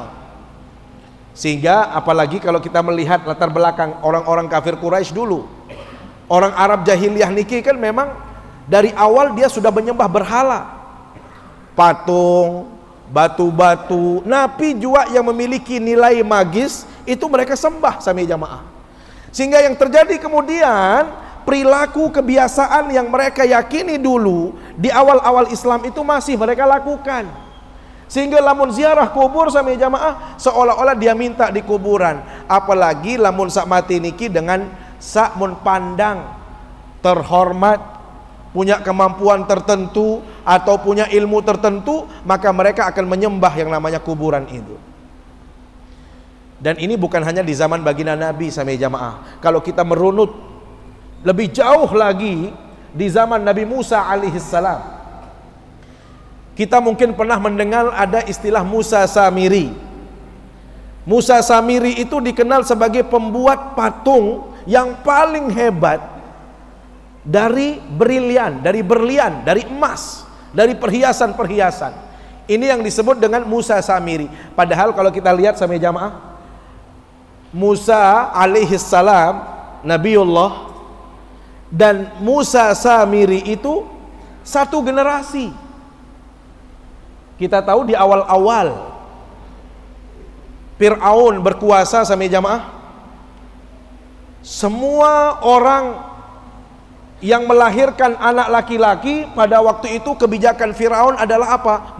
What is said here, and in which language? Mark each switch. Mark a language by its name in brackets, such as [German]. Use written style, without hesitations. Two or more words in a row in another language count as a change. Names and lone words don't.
[Indonesian] Sehingga apalagi kalau kita melihat latar belakang orang-orang kafir Quraisy dulu, orang Arab jahiliyah niki kan memang dari awal dia sudah menyembah berhala, patung, batu-batu, napi juga yang memiliki nilai magis itu mereka sembah [Sasak] sami jamaah. [Indonesian] Sehingga yang terjadi kemudian perilaku kebiasaan yang mereka yakini dulu di awal-awal Islam itu masih mereka lakukan. Sehingga lamun ziarah kubur [Sasak] sami jamaah [Indonesian] seolah-olah dia minta di kuburan. Apalagi lamun [Sasak] sak mati niki [Indonesian] dengan [Sasak] sak mun pandang [Indonesian] terhormat, punya kemampuan tertentu atau punya ilmu tertentu, maka mereka akan menyembah yang namanya kuburan itu. Dan ini bukan hanya di zaman baginda Nabi [Sasak] sami jamaah. [Indonesian] Kalau kita merunut lebih jauh lagi di zaman Nabi Musa alaihissalam, kita mungkin pernah mendengar ada istilah Musa Samiri. Musa Samiri itu dikenal sebagai pembuat patung yang paling hebat dari berlian, dari emas, dari perhiasan-perhiasan. Ini yang disebut dengan Musa Samiri. Padahal kalau kita lihat [Sasak] sami jamaah, [Indonesian] Musa alaihissalam Nabiullah dan Musa Samiri itu satu generasi. Kita tahu di awal-awal Fir'aun berkuasa [Sasak] sami jamaah, [Indonesian] semua orang yang melahirkan anak laki-laki pada waktu itu kebijakan Firaun adalah apa?